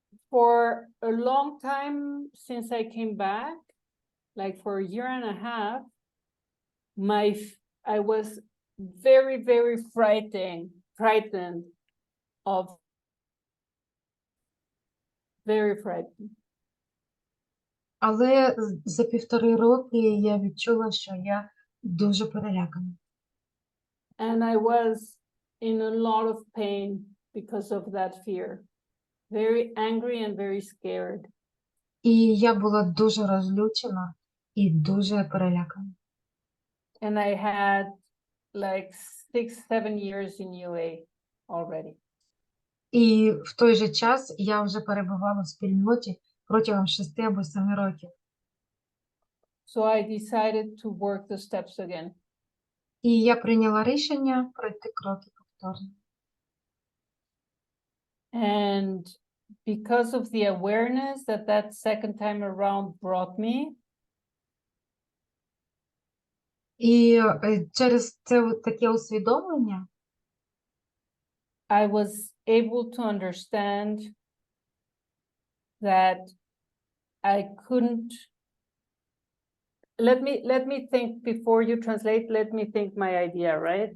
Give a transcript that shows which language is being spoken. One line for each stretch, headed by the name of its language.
English: For a long time since I came back, like for a year and a half, I was very, very frightened of, very frightened.
Ukrainian: Але за 1,5 роки я відчула, що я дуже перелякана.
English: And I was in a lot of pain because of that fear. Very angry and very scared.
Ukrainian: І я була дуже розлючена і дуже перелякана.
English: And I had like 6-7 years in UA already.
Ukrainian: І в той же час я вже перебувала в спільноті протягом 6 або 7 років.
English: So I decided to work the steps again.
Ukrainian: І я прийняла рішення пройти кроки повторно.
English: And because of the awareness that second time around brought me,
Ukrainian: І через це таке усвідомлення
English: I was able to understand that I couldn't. Let me think before you translate. Let me think my idea, right?